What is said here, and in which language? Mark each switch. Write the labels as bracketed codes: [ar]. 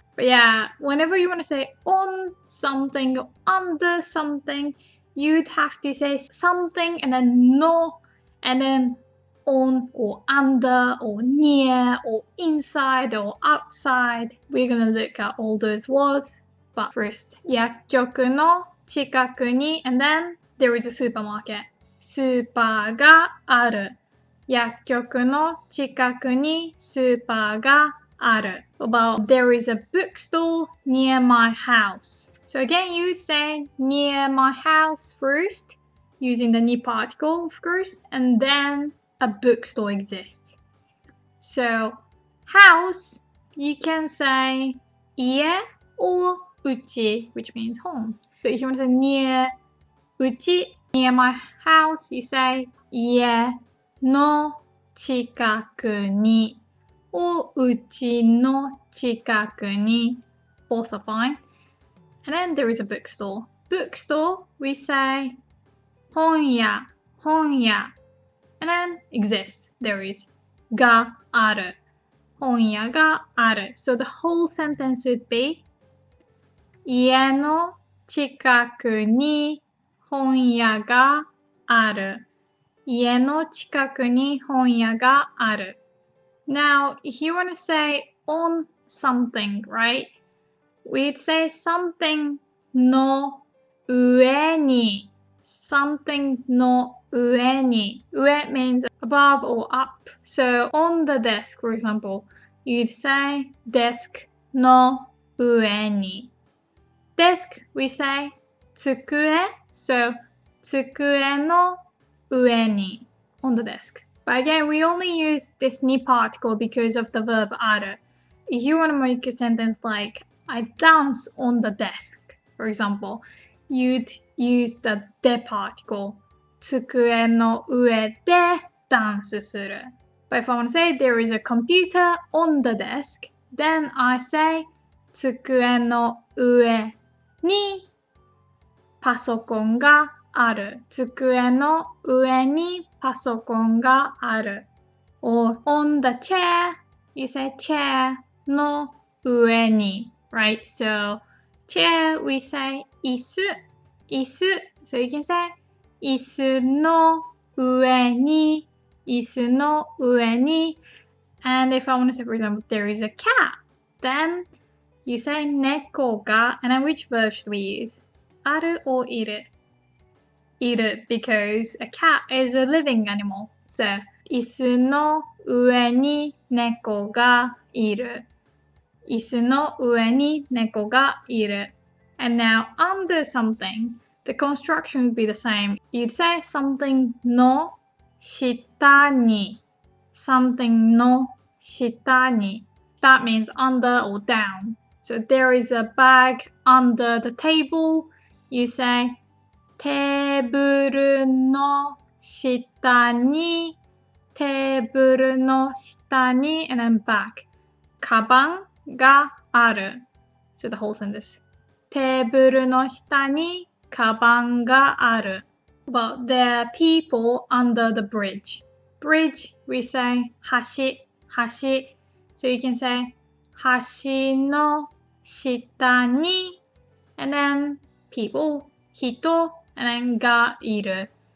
[en] But yeah, whenever you want to say on something or under something, you'd have to say something and then no, and then on or under or near or inside or outside. We're gonna look at all those words. But first, [ja] 薬局の近くに [en] and then there is a supermarket. [ja] スーパーがある。薬局の近くにスーパーがある. [en] About there is a bookstore near my house. So again, you'd say near my house first, using the ni particle, of course, and then a bookstore exists. So house, you can say 家 or 家, which means home. So if you want to say near 家, near my house, you say [ja] 家の近くに [en] or 家の近くに, both are fine. And then there is a bookstore. Bookstore, we say 本屋, 本屋. And then exists, there is がある. [ja] 本屋がある. [en] So the whole sentence would be [ja] 家の近くに本屋がある. 家の近くに本屋がある. [en] Now, if you want to say on something, right? We'd say something の上に. Something の上に. 上 means above or up. So on the desk, for example, you'd say desk の上に. Desk, we say 机.So [ja] 机の上に. [en] On the desk. But again, we only use this ni particle because of the verb ある. If you want to make a sentence like I dance on the desk, for example, you'd use the で particle. [ja] 机の上でダンスする. [en] But if I want to say there is a computer on the desk, then I say [ja] 机の上にパソコンがある. 机の上にパソコンがある. [en] Or on the chair, you say [ja] チェアの上に. [en] Right? So chair, we say 椅子. [ja] 椅子. [en] So you can say [ja] 椅子の上に. 椅子の上に. [en] And if I want to say, for example, there is a cat, then you say [ja] 猫が, [en] and then which verb should we use? ある or いる?いる because a cat is a living animal. [ja] So 椅子の上に猫がいる. 椅子の上に猫がいる. [en] And now under something, the construction would be the same. You'd say something の下に. Something の下に. That means under or down. So there is a bag under the table. You say テーブルの下に. テーブルの下に and then back. [ja] カバンがある. [en] So the whole sentence. [ja] テーブルの下にカバンがある. [en] But there are people under the bridge. Bridge, we say 橋, 橋. So you can say 橋の下に and then people, 人, and then がいる.